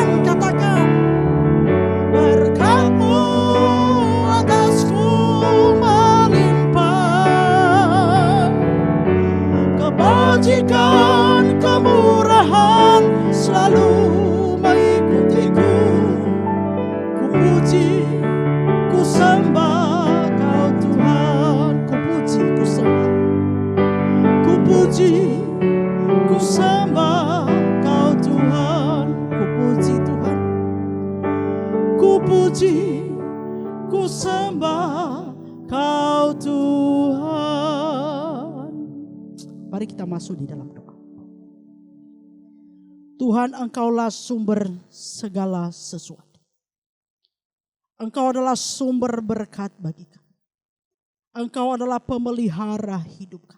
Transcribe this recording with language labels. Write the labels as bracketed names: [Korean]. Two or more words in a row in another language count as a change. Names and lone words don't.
[Indonesian] Katakan, berkat-Mu atasku melimpah, kebajikan kemurahan selalu mengikutiku. Ku puji, ku sembah Kau Tuhan. Ku puji, ku sembah. Ku puji, ku sembah Kau Tuhan. Ku puji Tuhan. Ku puji, ku sembah Kau Tuhan. Mari kita masuk di dalam doa. Tuhan, Engkaulah sumber segala sesuatu. Engkau adalah sumber berkat bagi kami. Engkau adalah pemelihara hidup kami.